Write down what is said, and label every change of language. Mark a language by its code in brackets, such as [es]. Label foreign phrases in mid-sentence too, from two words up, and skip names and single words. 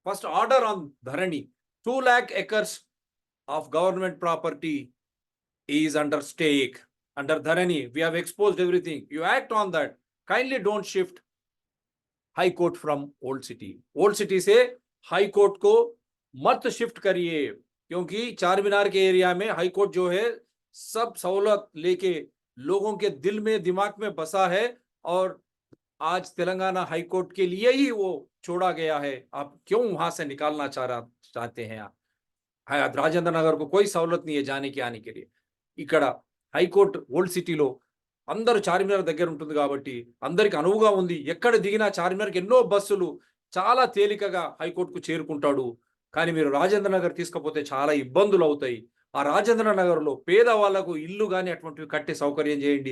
[en] first order on Dharani. 2 lakh acres of government property is under stake, under Dharani. We have exposed everything. You act on that. Kindly don't shift High Court from Old City. [hi] Old City से High Court को मत शिफ्ट करिए, क्योंकि चार मीनार के एरिया में हाई कोर्ट जो है सब सहूलत लेके लोगों के दिल में दिमाग में बसा है, और आज तेलंगाना हाई कोर्ट के लिए ही वो छोड़ा गया है. आप क्यों वहां से निकालना चाहते हैं? आप రాజేంద్ర నగర్ को कोई सहूलत नहीं है जाने की आने के लिए. [te] ఇక్కడ హైకోర్టు ఓల్డ్ సిటీలో అందరూ చార్మినార్ దగ్గర ఉంటుంది కాబట్టి అందరికి అనువుగా ఉంది. ఎక్కడ దిగినా చార్మినార్కి ఎన్నో బస్సులు చాలా తేలికగా హైకోర్టుకు చేరుకుంటాడు. కానీ మీరు రాజేంద్ర నగర్ తీసుకపోతే చాలా ఇబ్బందులు అవుతాయి. ఆ రాజేంద్ర నగర్లో పేదవాళ్లకు ఇల్లు కానీ అటువంటివి కట్టే సౌకర్యం చేయండి.